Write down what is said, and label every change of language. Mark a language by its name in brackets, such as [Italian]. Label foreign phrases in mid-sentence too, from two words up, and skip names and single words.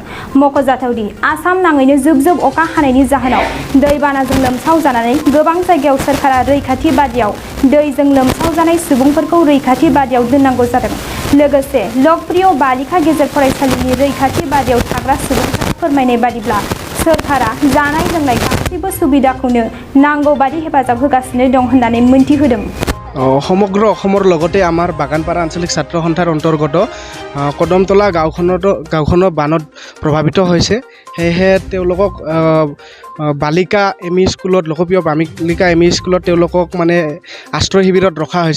[Bodo] मख'जाथावदि आसाम नाङैनो जुब जुब अखा हानायनि जाहोनाव दैबानाजों लोमसाव जानानै गोबां जायगायाव सोरखारा रैखाथि बादियाव दैजों लोमसाव जानाय सुबुंफोरखौ रैखाथि बादियाव दोननांगौ जादों। लोगोसे लोकप्रिय बालिका गेजेर फरायसालिनि रैखाथि बादियाव थाग्रा सुबुंफोरा फोरमायनाय बादिब्ला सोरखारा जानाय लोंनाय गासैबो सुबिदाखौनो नांगौ बादि हेफाजाब होगासिनो दं होननानै मोनथिहोदों। [Assamese] সমগ্ৰ অসমৰ লগতে আমাৰ বাগানপাৰা আঞ্চলিক ছাত্ৰ সন্থাৰ অন্তৰ্গত কদমতলা গাঁওখনৰ বানত প্ৰভাৱিত হৈছে। সেয়েহে তেওঁলোকক বালিকা এম ই স্কুলত লোকপ্ৰিয় বালিকা এম ই স্কুলত তেওঁলোকক মানে আশ্ৰয় শিবিৰত ৰখা হৈছে।